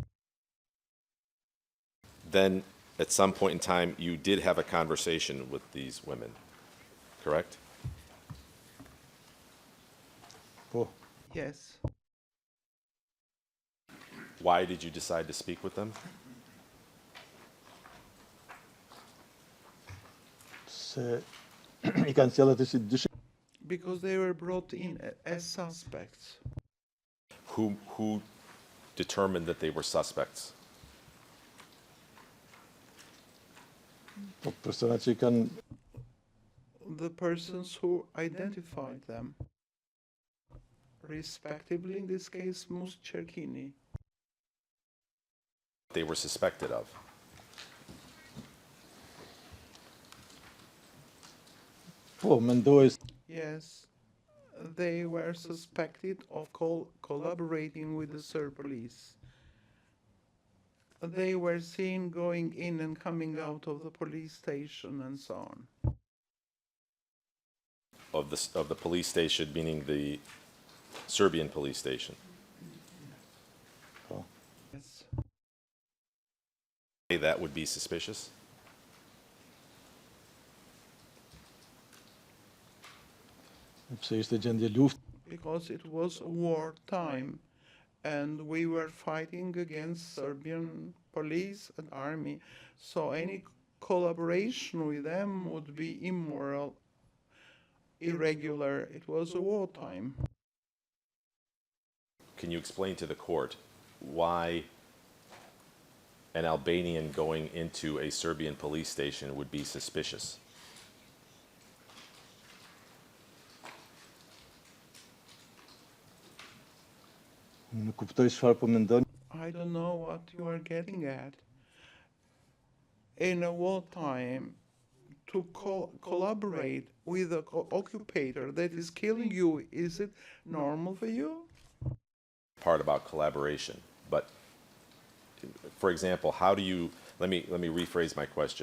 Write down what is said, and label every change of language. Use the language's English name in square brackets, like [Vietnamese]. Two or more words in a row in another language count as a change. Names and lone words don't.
[English] Then, at some point in time, you did have a conversation with these women, correct? [Albanian] Po. [English] Yes. Why did you decide to speak with them? [Albanian] Se I kanë sjellë atë si dyshim. [English] Because they were brought in as suspects. Who determined that they were suspects? [Albanian] Po persona që I kanë [English] The persons who identified them, respectively, in this case, Mus Cherkini. They were suspected of. [Albanian] po mendoj [English] Yes, they were suspected of collaborating with the Serb police. They were seen going in and coming out of the police station and so on. Of the police station, meaning the Serbian police station. [Albanian] po. [English] Yes. That would be suspicious? [Albanian] Pse ishte gjendje luftë. [English] Because it was wartime and we were fighting against Serbian police and army, so any collaboration with them would be immoral, irregular. It was a wartime. Can you explain to the court why an Albanian going into a Serbian police station would be suspicious? [Albanian] Nuk kuptoj çfarë po mendoni. [English] I don't know what you are getting at. In a wartime, to collaborate with an occupator that is killing you, is it normal for you? Part about collaboration, but for example, how do you, let me rephrase my question.